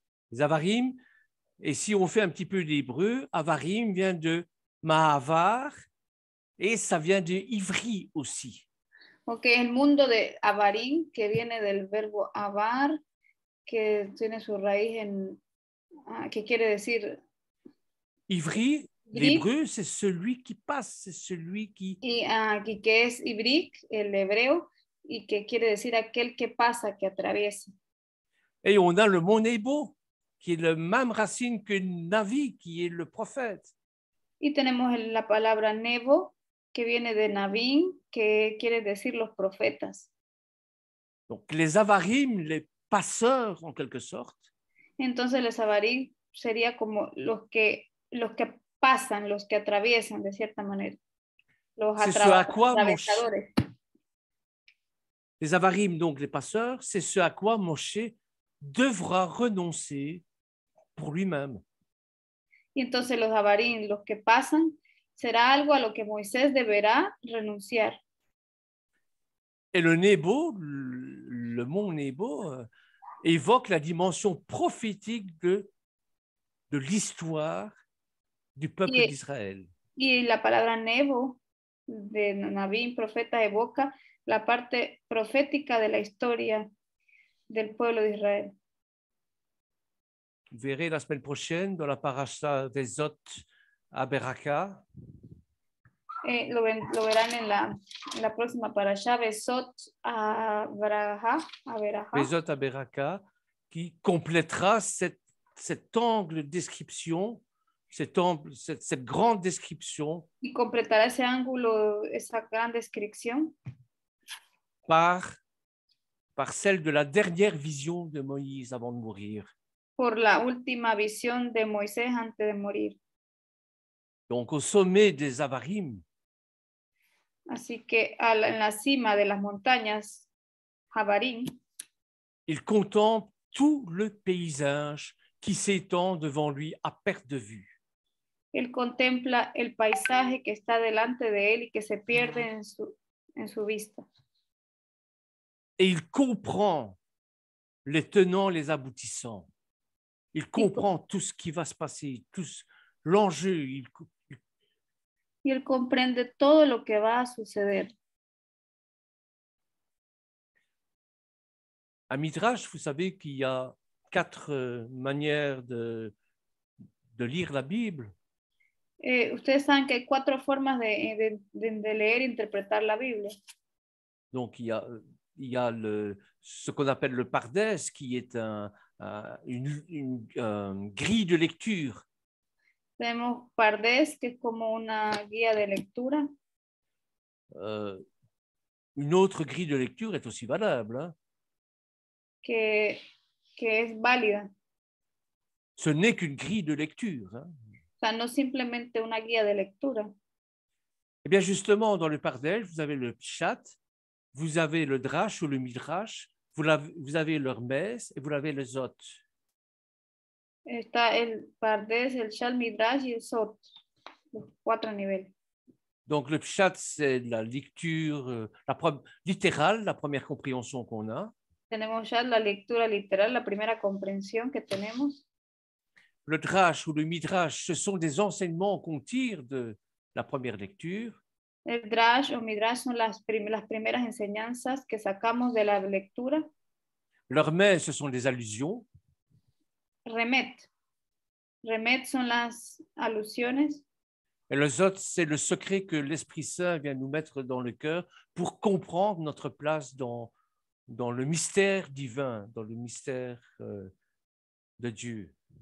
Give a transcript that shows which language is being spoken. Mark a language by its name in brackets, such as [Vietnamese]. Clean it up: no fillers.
[French] Les Avarim, et si on fait un petit peu d'hébreu, Avarim vient de Mahavar et ça vient de Ivri aussi. [Spanish] Ok, el mundo de Avarim, que viene del verbo avar, que tiene su raíz en, que quiere decir... [French] Ivri, l'hébreu, c'est celui qui passe, c'est celui qui... [Spanish] Y que es ibrik, el hebreo, y que quiere decir aquel que pasa, que atraviesa. [French] Et on a le mot Nebo, qui est la même racine que Navi, qui est le prophète. [Spanish] Y tenemos la palabra Nebo, que viene de Navim, que quiere decir los profetas. [French] Donc les Avarim, les passeurs en quelque sorte. [Spanish] Entonces los Avarim sería como los que pasan, los que atraviesan de cierta manera. Los atravesadores. [French] Les Avarim, donc les passeurs, c'est ce à quoi Moshe devra renoncer pour lui-même. [Spanish] Y entonces los Avarim, los que pasan, será algo a lo que Moisés deberá renunciar. [French] Et le Nebo, le mot Nebo, évoque la dimension prophétique de l'histoire du peuple d'Israël. [Spanish] Y la palabra Nebo, de Nabim, profeta, evoca la parte profética de la historia del pueblo de Israel. [French] Vous verrez la semaine prochaine dans la paracha des hôtes à Beraka. [Spanish] Lo verán en la próxima parasha, Besot a Beraha. [French] Bezot à Beraka, qui complétera cet angle de description, cette grande description [Spanish] Y completará ese ángulo, esa gran descripción, [French] par celle de la dernière vision de Moïse avant de mourir. [Spanish] por la última visión de Moisés antes de morir. [French] Donc, au sommet des Avarim, [Spanish] Así que en la cima de las montañas, Jabarín, [French] il contemple tout le paysage qui s'étend devant lui à perte de vue. [Spanish] él contempla el paisaje que está delante de él y que se pierde en su vista. [French] Et il comprend les tenants, les aboutissants. Il comprend tout ce qui va se passer, tout l'enjeu. [Spanish] Y él comprende todo lo que va a suceder. [French] À Midrash, vous savez qu'il y a 4 manières de lire la Bible. [Spanish] Ustedes saben que hay 4 formas de leer e interpretar la Biblia. [French] Donc, il y a ce qu'on appelle le Pardes, qui est une grille de lecture. [Spanish] Tenemos Pardes, que es como una guía de lectura. [French] Une autre grille de lecture est aussi valable. Hein? [Spanish] Que es válida. [French] Ce n'est qu'une grille de lecture. Hein? [Spanish] O sea, no simplemente una guía de lectura. [French] Eh bien, justement, dans le Pardes, vous avez le Pshat, vous avez le Drash ou le Midrash, vous avez le Hermès et vous avez le Zot. [Spanish] Está el Pardes, el Shal Midrash y el Zot, los 4 niveles. [French] Donc, le Pshat, c'est la lecture littérale, la première compréhension qu'on a. [Spanish] Tenemos ya la lectura literal, la primera comprensión que tenemos. [French] Le Drash ou le Midrash, ce sont des enseignements qu'on tire de la première lecture. [Spanish] El Drash o Midrash son las primeras enseñanzas que sacamos de la lectura. [French] L'Hermès, ce sont des allusions. [Spanish] Remet son las alusiones. [French] Et le Zot, c'est le secret que l'Esprit Saint vient nous mettre dans le cœur pour comprendre notre place dans le mystère divin, dans le mystère de Dieu.